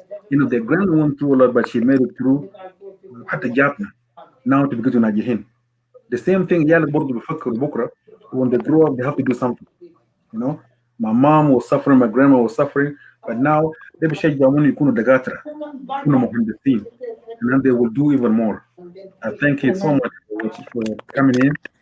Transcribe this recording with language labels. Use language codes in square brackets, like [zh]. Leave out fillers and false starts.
[en] The grand went through a lot, but she made it through. [ar] حتى جابنا [en] now to [ar] بقيتوا ناجحين. [en] The same thing [ar] عيالك برضه بيفكروا بكره [en] when they grow up they have to do something. My mom was suffering, my grandma was suffering, but now [ar] ده بيشجعهم يكونوا دكاترة يكونوا مهندسين [en] and then they will do even more. Thank you so Amen. much for coming in.